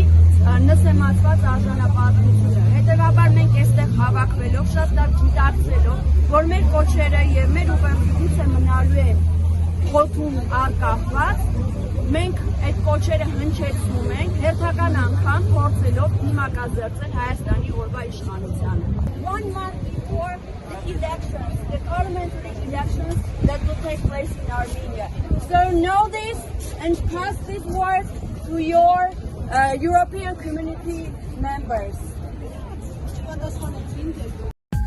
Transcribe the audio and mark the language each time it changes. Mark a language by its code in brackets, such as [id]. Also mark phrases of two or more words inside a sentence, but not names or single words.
[hy] նսեմացված արժանապատվությունը։ Հետևաբար մենք այստեղ հավաքվելով, շատ լավ գիտակցելով, որ մեր կոչերը եւ մեր ուղերձը մնալու են խոթում արկախված, մենք այդ կոչերը հնչեցնում ենք, հերթական անգամ փորձելով դիմակազերծել Հայաստանի օրվա իշխանությանը։ [en] 1 month before the elections, the parliamentary elections that will take place in Armenia. So know this and pass this word to your European community members.